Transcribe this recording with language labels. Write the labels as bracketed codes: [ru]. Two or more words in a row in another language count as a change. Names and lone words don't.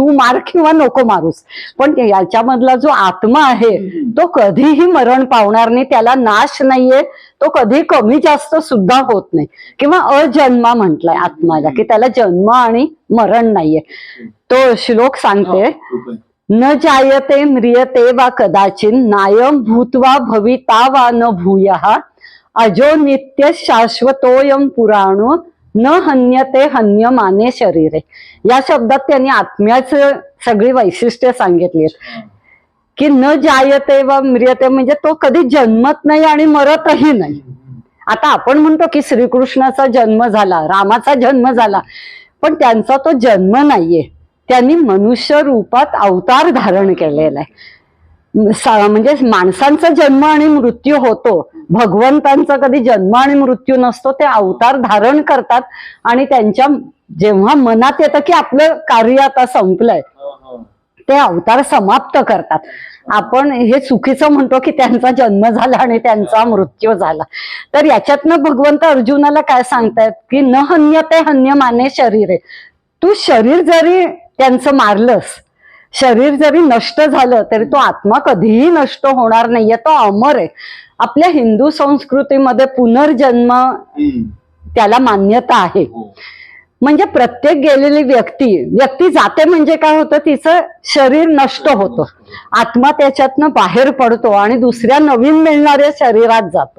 [mr] तू मार किंवा नको मारूस, पण याच्यामधला जो आत्मा आहे तो कधीही मरण पावणार नाही, त्याला नाश नाहीये, तो कधी कमी जास्त सुद्धा होत नाही. किंवा अजन्मा म्हटलंय आत्माला की त्याला जन्म आणि मरण नाहीये. तो श्लोक सांगते, [sa] न जायते म्रियते वा कदाचिन नायम भूत्वा भविता वा न भूयः अजो नित्य शाश्वतोयम पुराणो न हन्यते हन्यमाने शरीरे. [mr] या शब्दात त्यांनी आत्म्याचं सगळी वैशिष्ट्य सांगितली की [sa] न जायते वा म्रियते [mr] म्हणजे तो कधी जन्मत नाही आणि मरतही नाही. आता आपण म्हणतो की श्रीकृष्णाचा जन्म झाला, रामाचा जन्म झाला, पण त्यांचा तो जन्म नाहीये. त्यांनी मनुष्य रूपात अवतार धारण केलेला आहे. म्हणजे माणसांचा जन्म आणि मृत्यू होतो, भगवंतांचा कधी जन्म आणि मृत्यू नसतो. ते अवतार धारण करतात आणि त्यांच्या जेव्हा मनात येतं की आपलं कार्य आता संपलंय, ते अवतार समाप्त करतात. आपण हे चुकीचं म्हणतो की त्यांचा जन्म झाला आणि त्यांचा मृत्यू झाला. तर याच्यातनं भगवंत अर्जुनाला काय सांगतायत की [sa] न हन्यते हन्यमाने शरीरे. [mr] तू शरीर जरी त्यांचं मारलंस, शरीर जरी नष्ट झालं तरी तो आत्मा कधीही नष्ट होणार नाहीये, तो अमर आहे. आपल्या हिंदू संस्कृतीमध्ये पुनर्जन्म त्याला मान्यता आहे. म्हणजे प्रत्येक गेलेली व्यक्ती जाते म्हणजे काय होतं, तिचं शरीर नष्ट होतं, आत्मा त्याच्यातनं बाहेर पडतो आणि दुसऱ्या नवीन मिळणाऱ्या शरीरात जातो.